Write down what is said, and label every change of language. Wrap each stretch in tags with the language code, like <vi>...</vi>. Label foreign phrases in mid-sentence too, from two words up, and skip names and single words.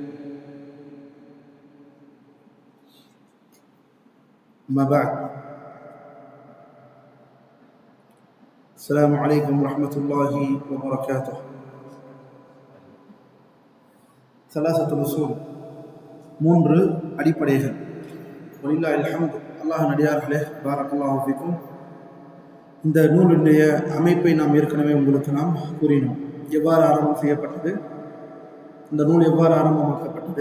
<ar>أما بعد، السلام عليكم ورحمة الله وبركاته. ثلاثة الأصول</ar> <ta>மூன்று அடிப்படைகள்.</ta> <ar>ولله الحمد.</ar> <ta>அல்லாஹ் நடிகார்களே,</ta> <ar>بارك الله فيكم.</ar> <ta>இந்த நூலுடைய அமைப்பை நாம் ஏற்கனவே உங்களுக்கு நாம் கூறினோம். எவ்வாறு ஆரம்பம் செய்யப்பட்டது, இந்த நூல் எவ்வாறு ஆரம்பமாக்கப்பட்டது.</ta>